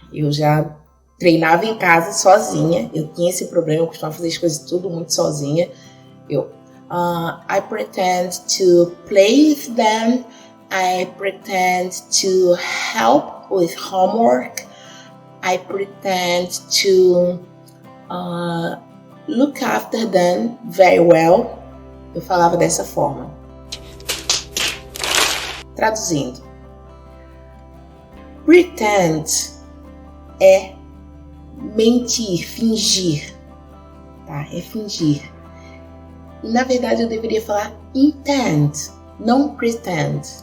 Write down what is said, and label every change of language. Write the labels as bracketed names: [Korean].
[Portuguese] Eu já treinava em casa sozinha, eu tinha esse problema, eu costumava fazer as coisas tudo muito sozinha. [English] I pretend to play with them, I pretend to help with homework, I pretend to look after them very well. [Portuguese] Eu falava dessa forma. Traduzindo, pretend é mentir, fingir, tá? É fingir. E na verdade eu deveria falar intend, não pretend.